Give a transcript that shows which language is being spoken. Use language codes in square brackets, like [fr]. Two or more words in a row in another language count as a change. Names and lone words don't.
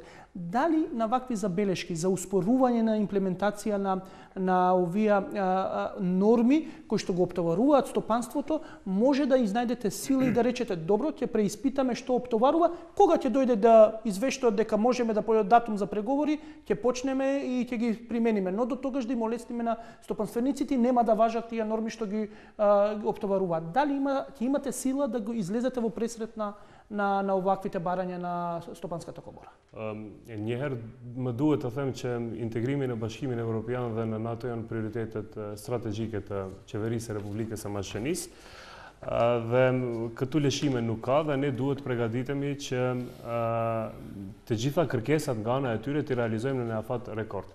[mk] Дали на вакви забелешки за успорување на имплементација на овие норми кои што го оптоваруваат стопанството, може да изнајдете сила и да речете добро, ќе преиспитаме што оптоварува, кога ќе дојде да извештаат дека можеме да појдат датум за преговори, ќе почнеме и ќе ги примениме, но до тогаш да им олесниме на стопанствениците, нема да важат тие норми што ги оптоваруваат. Дали ќе имате сила да го излезете во пресрет на оваквите барања на Стопанската комора? [sq] Njëherë më duhet të them që integrimi në Bashkimin Evropian dhe në NATO janë prioritetet strategjike të qeverisë e Republikës së Maqedonisë. Dhe këtu lëshime nuk ka dhe ne duhet përgatitemi që të gjitha kërkesat nga ana e tyre të realizojmë në afat rekord.